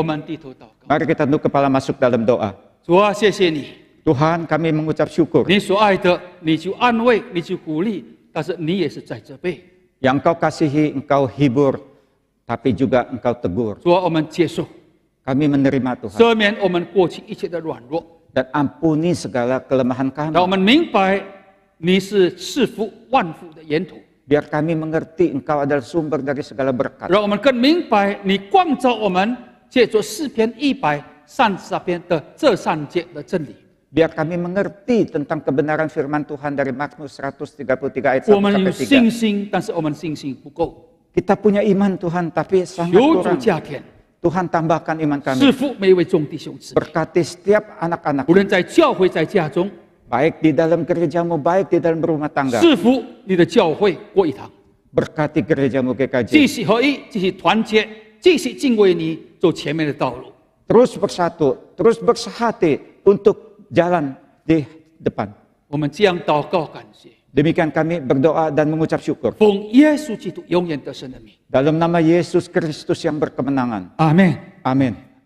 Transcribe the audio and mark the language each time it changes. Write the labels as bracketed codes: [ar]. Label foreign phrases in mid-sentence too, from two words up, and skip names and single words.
[zh] 我们低头祷告， [id] Mari kita tunduk kepala masuk dalam doa. [zh] 主啊，谢谢你， [id] Tuhan, kami mengucap syukur [zh] 你所爱的，你就安慰，你就鼓励，但是你也是在责备。 [id] yang engkau kasihi, engkau hibur, tapi juga engkau tegur. [zh] 主啊，我们接受， [id] Kami menerima Tuhan [zh] 赦免我们过去一切的软弱， [id] dan ampuni segala kelemahan [zh] 让我 [id] kami. [zh] 们明白你是赐福万福的源头， [id] Biar kami mengerti engkau adalah sumber dari segala berkat. [zh] 让我们更明白你光照我们，借着诗篇133篇的这3节的真理。 [id] Biar kami mengerti tentang kebenaran firman Tuhan dari Mazmur 133 ayat 1 [zh] 我们有 [id] sampai [zh] 信 [id] 3. [zh] 心，但是我们信心不够， [id] Kita punya iman Tuhan, tapi sangat [zh] 求主 [id] kurang. [zh] 加添， [id] Tuhan tambahkan iman [zh] 赐 [id] kami. [zh] 福每一位众弟兄姊妹， [id] Berkati setiap anak-anak, [zh] 无论在教会、在家中， [id] baik di dalam gerejamu, baik di dalam rumah tangga. [zh] 赐福你的教会过一堂， [id] Berkati gerejamu [zh] 继 [id] GKJ. [zh] 续合一，继续团结，继续敬畏你，走前面的道路。 [id] Terus bersatu, terus bersehati untuk jalan di depan. [zh] 我们这样祷告感谢， [id] Demikian kami berdoa dan mengucap syukur. [zh] 奉耶稣基督永远得胜的名， [id] Dalam nama Yesus Kristus yang berkemenangan. [zh] 阿门。 [id] Amin.